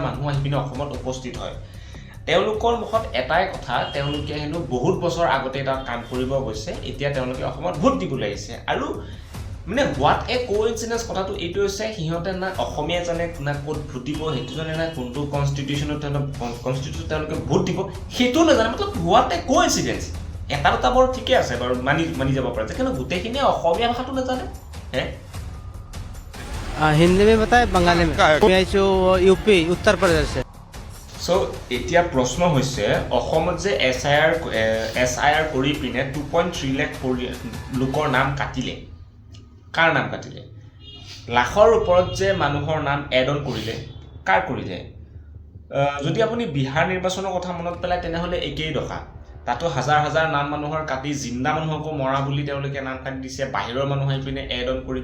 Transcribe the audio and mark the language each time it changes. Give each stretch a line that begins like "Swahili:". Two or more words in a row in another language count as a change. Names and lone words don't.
Assamese: মানুহ আহি পিনে অসমত উপস্থিত হয় তেওঁলোকৰ মুখত এটাই কথা তেওঁলোকে হেনো বহুত বছৰ আগতে এটা কাম কৰিব গৈছে এতিয়া তেওঁলোকে অসমত ভোট দিবলৈ আহিছে আৰু মানে
English: what a coincidence
Assamese: কথাটো এইটো হৈছে সিহঁতে না অসমীয়া জানে না ক'ত ভোট দিব সেইটো জানে না কোনটো কনষ্টিটিউশ্যনত তেওঁলোকে ভোট দিব সেইটো নাজানে মানে
English: what a coincidence
Assamese: এটা দুটা বৰ ঠিকে আছে বাৰু মানি যাব পাৰে কিন্তু গোটেইখিনি অসমীয়া ভাষাটো নাজানে হে
Hindi: हिंदी में बताए बंगाली में मैं जो यूपी उत्तर प्रदेश से
Assamese: সো এতিয়া প্ৰশ্ন হৈছে অসমত যে এসআইআর কৰি পিনে 2.3 লাখ লোকৰ নাম কাটিলে কাৰ নাম কাটিলে লাখৰ ওপৰত যে মানুহৰ নাম
English: add on
Assamese: কৰিলে কাৰ কৰিলে যদি আপুনি বিহাৰ নিৰ্বাচনৰ কথা মনত পেলাই তেনেহলে একেই দখা তাতো হাজাৰ হাজাৰ নাম মানুহৰ কাটি জিন্দা মানুহকো মৰা বুলি তেওঁলোকে নাম কাটি দিছে বাহিৰৰ মানুহ আহি পিনে
English: add on
Assamese: কৰি